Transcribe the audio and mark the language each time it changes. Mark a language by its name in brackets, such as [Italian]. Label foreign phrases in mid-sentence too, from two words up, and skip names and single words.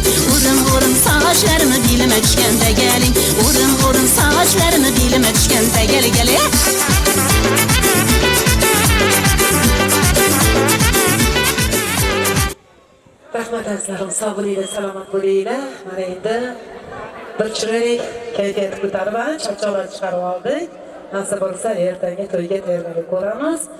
[Turkish] Vurun vurun saçlarımı dilime düşkende gelin. Vurun vurun saçlarımı dilime düşkende gelin gelin. [Uzbek] Rahmat azizlarim, sog' bo'linglar, salomat bo'linglar. Mana endi bir chiroyli kayfiyat ko'tarib, charchoqlarni chiqarib oldik. Nasib bo'lsa, ertangi to'yga tayyorgarlik ko'ramiz.